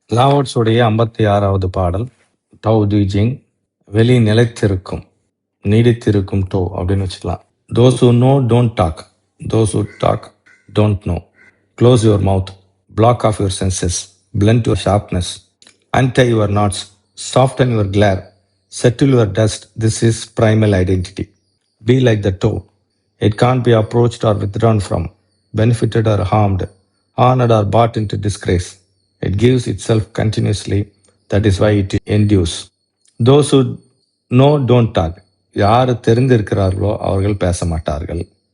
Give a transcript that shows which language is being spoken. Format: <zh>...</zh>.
<ta>லாவோட்ஸுடைய 56வது பாடல் டவ் ஜிங், வெளி நிலைத்திருக்கும், நீடித்திருக்கும் டோ அப்படின்னு வச்சுக்கலாம்.</ta> <en>Those who know don't talk, those who talk don't know. Close your mouth, block off your senses, blunt your sharpness, untie your knots, soften your glare, settle your dust. This is primal identity. Be like the toe. It can't be approached or withdrawn from, benefited or harmed, honored or bought into disgrace. It gives itself continuously. That is why it endures. Those who know don't talk.</en> <ta>யார் தெரிந்திருக்கிறார்களோ அவர்கள் பேச மாட்டார்கள்.</ta>